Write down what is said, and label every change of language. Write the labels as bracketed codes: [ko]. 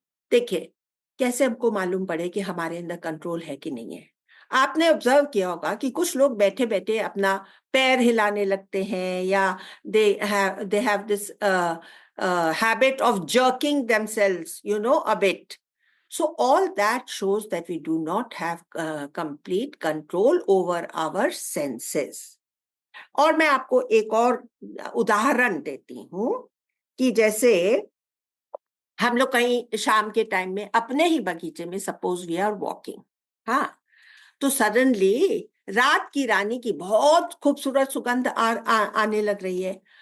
[hi] देखिए कैसे हमको मालूम पड़े कि हमारे अंदर कंट्रोल है कि नहीं है। आपने ऑब्जर्व किया होगा कि कुछ लोग बैठे बैठे अपना पैर हिलाने लगते हैं या [en] They have this habit of jerking themselves, a bit. So all that shows that we do not have complete control over our senses. [hi] और मैं आपको एक और उदाहरण देती हूँ कि जैसे हम लोग कहीं शाम के टाइम में अपने ही बगीचे में, [en] suppose we are walking, [hi] हाँ, तो सडनली रात की रानी की बहुत खूबसूरत सुगंध आने लग रही है।